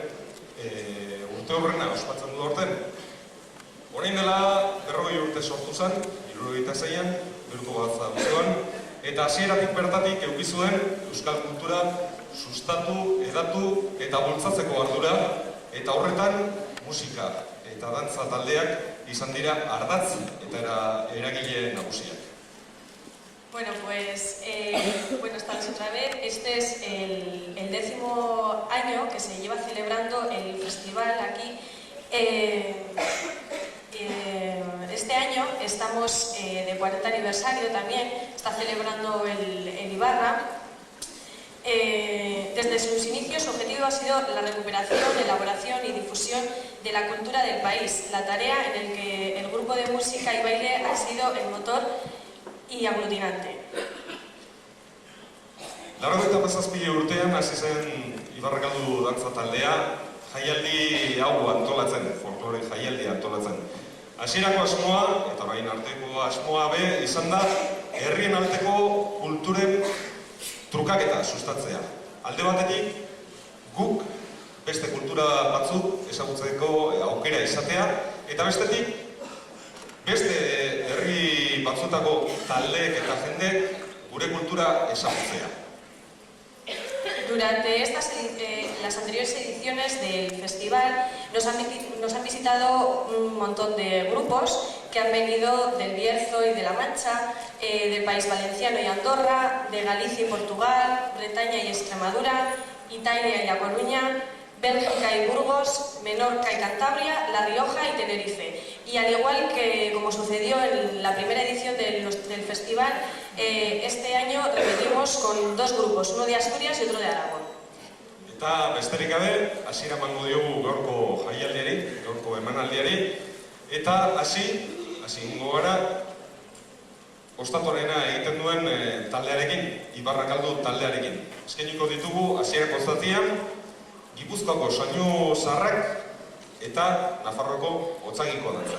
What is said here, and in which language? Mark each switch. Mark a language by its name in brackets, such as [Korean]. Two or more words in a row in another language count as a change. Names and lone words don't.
[Basque] Urte horrena ospatzen du aurten. Orain dela 40 urte sortu zen, 76an, Bilduko Batzar Nagusikoan, eta hasieratik bertatik eduki zuen euskal kultura sustatu, hedatu eta bultzatzeko ardura, eta horretan musika eta dantza taldeak izan dira ardatz eta eragile nagusiak. [Spanish] Bueno, pues buenas tardes otra vez. Este es el 10º año que se lleva celebrando el festival aquí. Este año estamos de 40 aniversario también, está celebrando el Ibarra. Desde sus inicios su objetivo ha sido la recuperación, elaboración y difusión de la cultura del país, la tarea en la que el grupo de música y baile ha sido el motor y aglutinante. [Basque] Laurogeita hamazazpi urtean hasi zen Ibarrakaldu dantza taldea jaialdi hau antolatzen, folklore jaialdi antolatzen. Hasierako asmoa, eta orain arteko asmoa izan da, herrien arteko kulturen trukaketa sustatzea. Alde batetik, guk beste kultura batzuk ezagutzeko aukera izatea, eta bestetik, beste herri batzutako taldeek eta jendek gure kultura ezagutzea. [Spanish] Durante las anteriores ediciones del festival nos han visitado un montón de grupos que han venido del Bierzo y de la Mancha, del País Valenciano y Andorra, de Galicia y Portugal, Bretaña y Extremadura, Italia y A Coruña, Bélgica y Burgos, Menorca y Cantabria, La Rioja y Tenerife. Y al igual que como sucedió en la primera edición del festival, este año repetimos con dos grupos, uno de Asturias y otro de Aragón. [Basque] Eta besterik gabe, hasiera emango diogu gaurko jaialdiari, gaurko emanaldiari, eta hasi egingo gara ostatorena egiten duen taldearekin, Ibarrakaldu taldearekin. Eskainiko ditugu hasierako zatian Gipuzkoako soinu zaharrak eta Nafarroako otzagiko dantza.